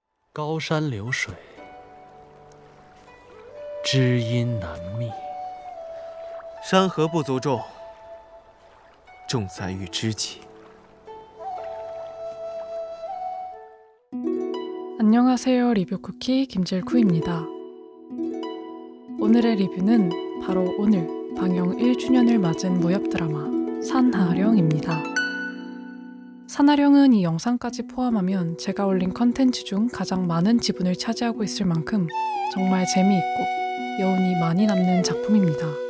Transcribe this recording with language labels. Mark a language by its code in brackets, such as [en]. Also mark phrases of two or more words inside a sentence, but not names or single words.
[zh] 高山流水，知音难觅。山河不足重，重在遇知己。 [ko] 안녕하세요. 리뷰쿠키 김질쿠입니다. 오늘의 리뷰는 바로 오늘 방영 1주년을 맞은 무협 드라마 산하령입니다. 산하령은 이 영상까지 포함하면 제가 올린 컨텐츠 중 가장 많은 지분을 차지하고 있을 만큼 정말 재미있고 여운이 많이 남는 작품입니다.